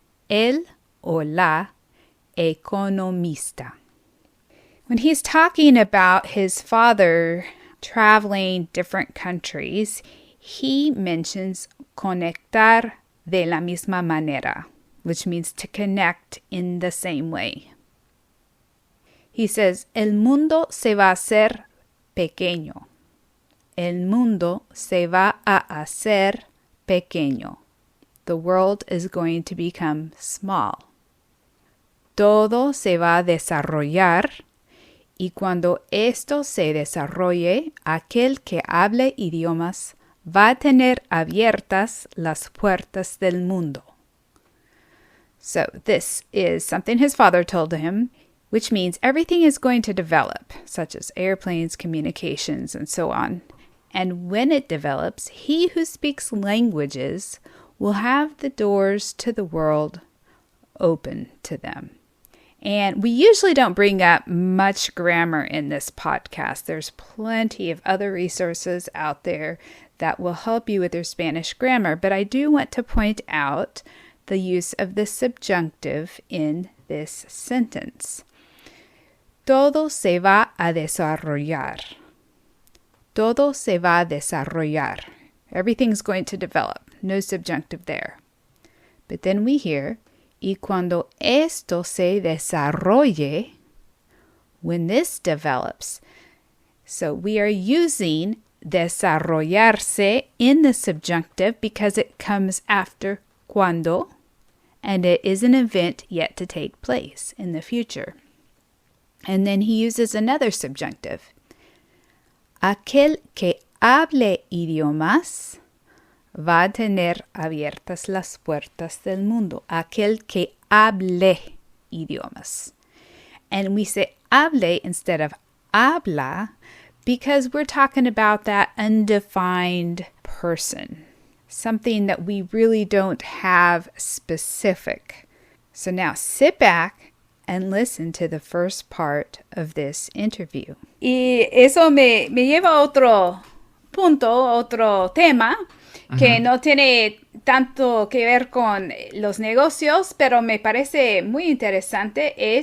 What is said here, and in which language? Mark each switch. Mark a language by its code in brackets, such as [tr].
[es] El or la economista. [en] When he's talking about his father traveling different countries, he mentions [es] conectar de la misma manera, [en] which means to connect in the same way. He says, [es] el mundo se va a hacer pequeño. El mundo se va a hacer pequeño. [en] The world is going to become small. [es] Todo se va a desarrollar, y cuando esto se desarrolle, aquel que hable idiomas va a tener abiertas las puertas del mundo. [en] So this is something his father told him, which means everything is going to develop, such as airplanes, communications, and so on. And when it develops, he who speaks languages will have the doors to the world open to them. And we usually don't bring up much grammar in this podcast. There's plenty of other resources out there that will help you with your Spanish grammar, but I do want to point out the use of the subjunctive in this sentence. [es] Todo se va a desarrollar. Todo se va a desarrollar. [en] Everything's going to develop. No subjunctive there. But then we hear, [es] y cuando esto se desarrolle, [en] when this develops. So we are using [es] desarrollarse [en] in the subjunctive because it comes after cuando, and it is an event yet to take place in the future. And then he uses another subjunctive. [es] Aquel que hable idiomas va a tener abiertas las puertas del mundo. Aquel que hable idiomas. [en] And we say hable instead of habla because we're talking about that undefined person. Something that we really don't have specific. So now sit back and listen to the first part of this interview. [es] Y eso me lleva a otro punto, otro tema, que no tiene tanto que ver con los negocios, pero me parece muy interesante.